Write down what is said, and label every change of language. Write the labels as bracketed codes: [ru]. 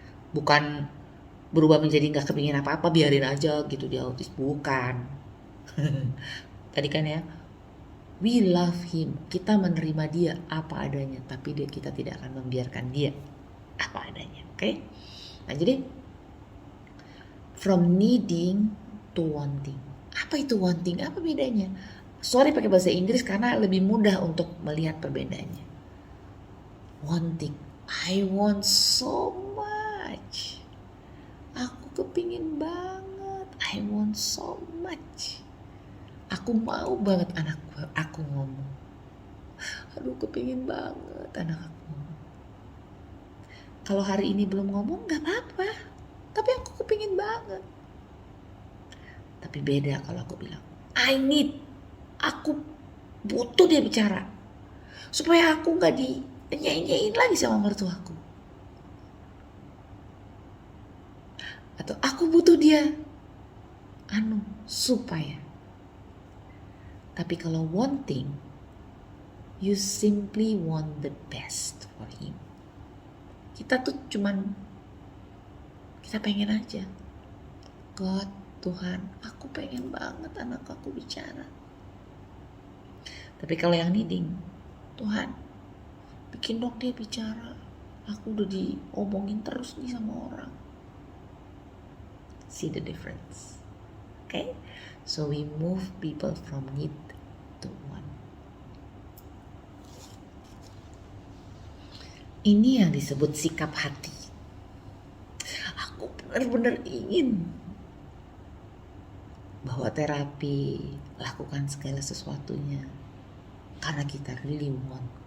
[id] Bukan berubah menjadi gak kepingin apa-apa, biarin aja gitu dia autis, bukan. Tadi kan ya, we love him, kita menerima dia apa adanya, tapi kita tidak akan membiarkan dia apa adanya, oke? Nah jadi [en] from needing to wanting. [id] Apa itu wanting? Apa bedanya? Sorry pakai bahasa Inggris karena lebih mudah untuk melihat perbedaannya. [en] Wanting, I want so much. [id] Aku kepingin banget, [en] I want so much. [id] Aku mau banget aku ngomong. Aduh kepingin banget anak aku ngomong. Kalau hari ini belum ngomong gak apa-apa, tapi aku kepingin banget. Tapi beda kalau aku bilang, [en] I need, [id] aku butuh dia bicara. Supaya aku gak dinyanyiin lagi sama mertuaku. atau aku butuh dia supaya. Tapi kalau wanting, [en] you simply want the best for him. [id] Kita tuh cuman kita pengen aja, God, Tuhan, aku pengen banget anak aku bicara. Tapi kalau yang needing, Tuhan, bikin dong dia bicara. Aku udah diomongin terus nih sama orang. [en] See the difference. Okay? So we move people from need to want. [id] Ini yang disebut sikap hati. Aku benar-benar ingin bahwa terapi, lakukan segala sesuatunya karena kita [en] really want.